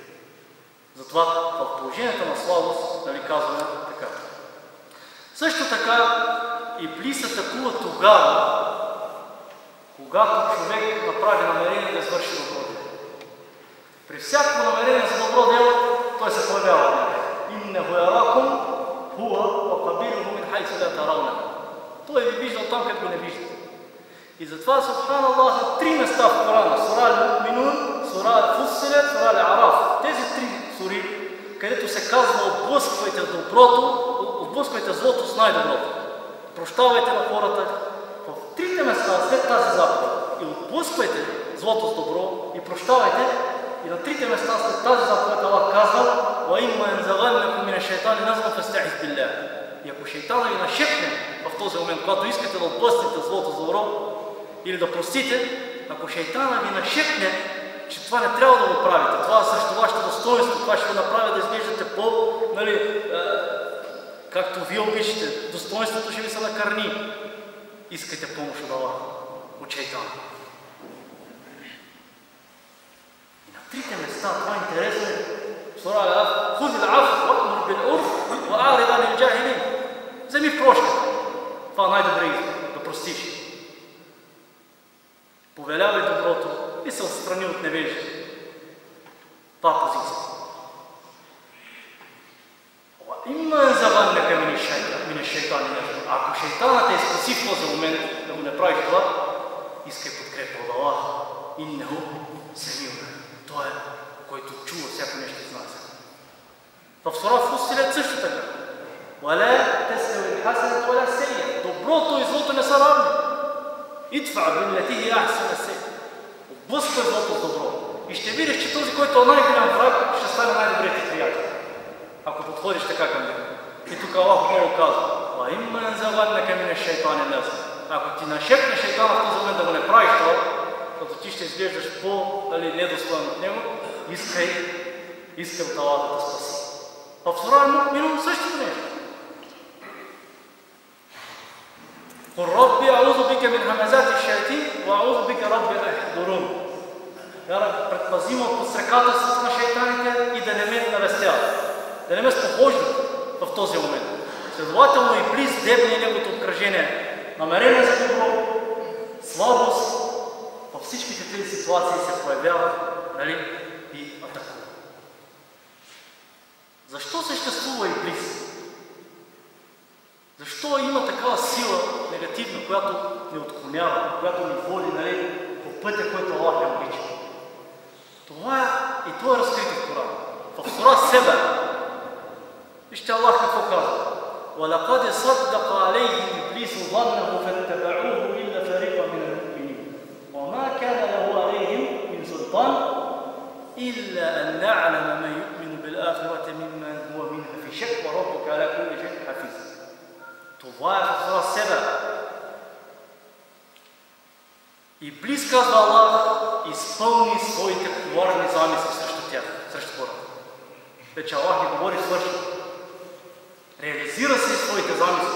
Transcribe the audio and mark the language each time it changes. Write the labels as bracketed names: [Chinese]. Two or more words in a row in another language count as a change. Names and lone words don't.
[Bulgarian] Затова в положението на слабост, казваме така. Също така Иблис атакува тогава, когато човек направи намерение да извърши добро дело. При всяко намерение за добро дело, той се появява от него. [Arabic] إنه يراكم هو وقبيله من حيث لا ترونهم. [Bulgarian] Той ви вижда там, където го не виждате. И затова, субханаллах, на 3 места в Корана, сура Ал-Му'минун, сура Ал-Фуссилет, сура Ал-Араф, тези 3 сури, където се казва отблъсквайте доброто, отблъсквайте злото с най-доброто. Прощавайте на хората. В 3 места след тази заповед и отблъсквайте злото с добро и прощавайте. И на 3 места след тази заповед Аллах казва [Arabic] وَإِمَّا يَنْزَغَنَّكُم مِّنَ الشَّيْطَانِ نَزْغٌ فَاسْتَعِذْ بِاللَّهِ. [Bulgarian] И ако шейтана ви нашепне в този момент, когато искате да отблъснете злото с добро или да простите, ако шейтана ви нашепне, че това не трябва да го правите, това срещу вашето достоинство, това ще ви направи да изглеждате както вие обичате, достоинството ще ви се накърни. Искайте помощ от Аллах, от шейтана. И на трите места, това е интересно. Сура Ал-Араф, [Arabic] خذ العفو, وأمر بالعرف وأعرض عن الجاهلين. [Bulgarian] Вземи прошка. Това е най-добре избор, да простиш. Повелявай доброто и се отстрани от невежите. Това е позиция. [Arabic] إما ينزغنك من الشيطان. [Bulgarian] Ако шейтанът те изкуси в този момент да го не правиш това, искай подкрепа от Аллах. [Arabic] إنه سميع. [Bulgarian] Той е, който чува всяко нещо и знае. В сура Фусилет също така. [Arabic] ولا تستوي الحسنة ولا السيئة. [Bulgarian] Доброто и злото не са равни. [Arabic] ادفع بالتي هي أحسن السيئة. [Bulgarian] Отблъсквай злото с добро. И ще видиш, че този, който е най-голям враг, ще стане най-добрият ти приятел. Ако подходиш така към него. И тук Аллах много казва: [Arabic] "وإما ينزغنك من الشيطان نزغ." [Bulgarian] Ако ти нашепне шейтана в този момент да го не правиш това, защото ти ще изглеждаш недостоен от него, искай от Аллах да те спаси. В сура Ал-Му'минун същото нещо. [Arabic] قل رب أعوذ بك من همزات الشياطين وأعوذ بك رب أن يحضرون. [Bulgarian] Предпази ме от подстрекателството на шейтаните и да не ме навестяват. Да не ме спохождат в този момент. Следователно и Иблис дебне и неговото обкръжение. Намерение за добро, слабост, във всичките тези ситуации се появяват, и атакува. Защо съществува Иблис? Защо има такава сила негативна, която ни отклонява, която ни води по пътя, който Аллах не обича? Това е разкрито в Корана. В сура Себа, вижте Аллах какво казва: [Arabic] وَلَقَدْ صَدَّقَ عَلَيْهِمْ إِبْلِيسُ ظَنَّهُ فَاتَّبَعُوهُ إِلَّا فَرِيقًا مِنَ الْمُؤْمِنِينَ وَمَا كَانَ لَهُ عَلَيْهِمْ مِنْ سُلْطَانٍ إِلَّا أَنْ نَعْلَمَ مَنْ يُؤْمِنُ بِالْآخِرَةِ مِمَّنْ هُوَ مِنْهَا فِي شَكٍّ وَرَبُّكَ عَلَى كُلِّ شَيْءٍ حَفِيظٌ. [Bulgarian] Това е в сура Себа. Иблис, казва Аллах, изпълни своите коварни замисли срещу тях, срещу хората. Вече Аллах ни говори свърши. Реализира се своите замисли.